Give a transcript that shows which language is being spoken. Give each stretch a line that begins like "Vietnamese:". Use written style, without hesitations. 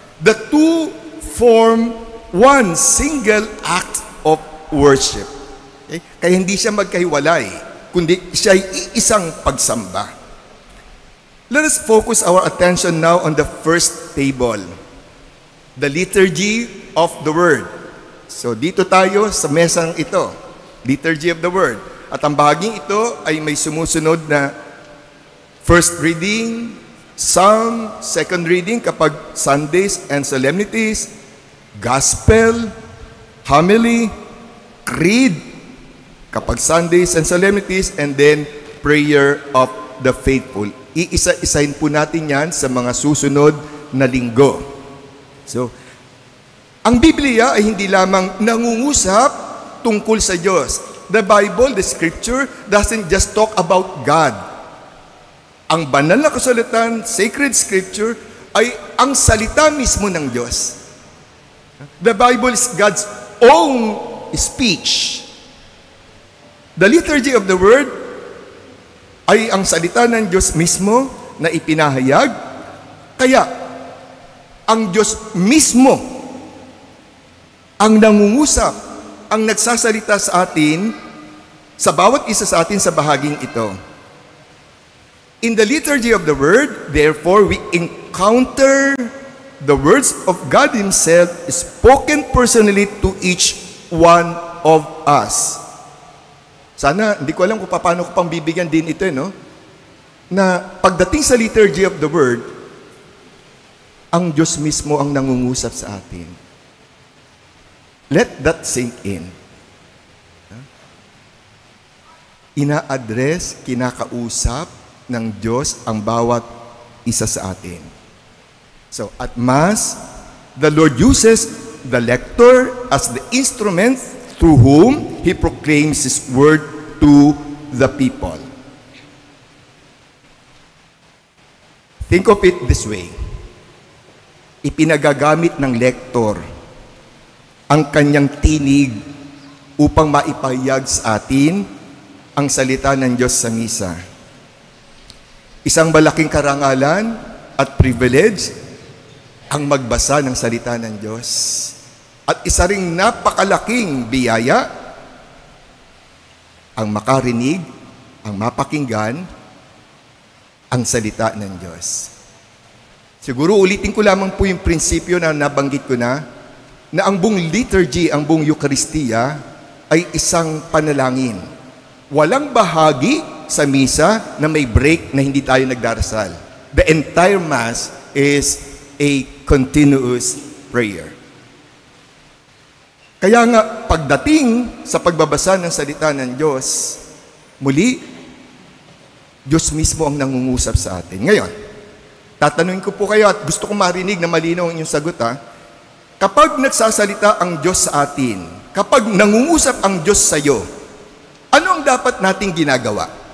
English: The two form one single act of worship. Okay?
Filipino: Kaya hindi siya magkahiwalay, kundi siya ay iisang pagsamba.
English: Let us focus our attention now on the first table, the liturgy of the Word.
Filipino: So dito tayo sa mesang ito, liturgy of the Word. At ang bahaging ito ay may sumusunod na first reading, psalm, second reading kapag Sundays and solemnities, gospel, homily, creed kapag Sundays and solemnities, and then prayer of the faithful. Iisa-isahin po natin yan sa mga susunod na linggo. So, ang Biblia ay hindi lamang nangungusap tungkol sa Diyos.
English: The Bible, the Scripture, doesn't just talk about God.
Filipino: Ang banal na kasulatan, sacred Scripture, ay ang salita mismo ng Diyos.
English: The Bible is God's own speech.
Filipino: The liturgy of the Word ay ang salita ng Diyos mismo na ipinahayag. Kaya, ang Diyos mismo ang nangungusap, ang nagsasalita sa atin, sa bawat isa sa atin sa bahaging ito.
English: In the liturgy of the Word, therefore, we encounter the words of God Himself spoken personally to each one of us.
Filipino: Sana, hindi ko alam kung paano ko pang bibigyan din ito, no? Na pagdating sa liturgy of the Word, ang Diyos mismo ang nangungusap sa atin.
English: Let that sink in.
Filipino: Ina-address, kinakausap ng Diyos ang bawat isa sa atin.
English: So, at Mass, the Lord uses the lector as the instrument through whom He proclaims His word to the people. Think of it this way.
Filipino: Ipinagagamit ng lektor ang kanyang tinig upang maipahayag sa atin ang salita ng Diyos sa misa. Isang malaking karangalan at privilege ang magbasa ng salita ng Diyos. At isa ring napakalaking biyaya ang makarinig, ang mapakinggan ang salita ng Diyos. Siguro ulitin ko lamang po yung prinsipyo na nabanggit ko na ang buong liturgy, ang buong Eucharistia ay isang panalangin. Walang bahagi sa misa na may break na hindi tayo nagdarasal.
English: The entire Mass is a continuous prayer.
Filipino: Kaya nga, pagdating sa pagbabasa ng salita ng Diyos, muli, Diyos mismo ang nangungusap sa atin. Ngayon, tatanungin ko po kayo at gusto ko marinig na malinaw ang inyong sagot, kapag nagsasalita ang Diyos sa atin, kapag nangungusap ang Diyos sa iyo, ano ang dapat nating ginagawa?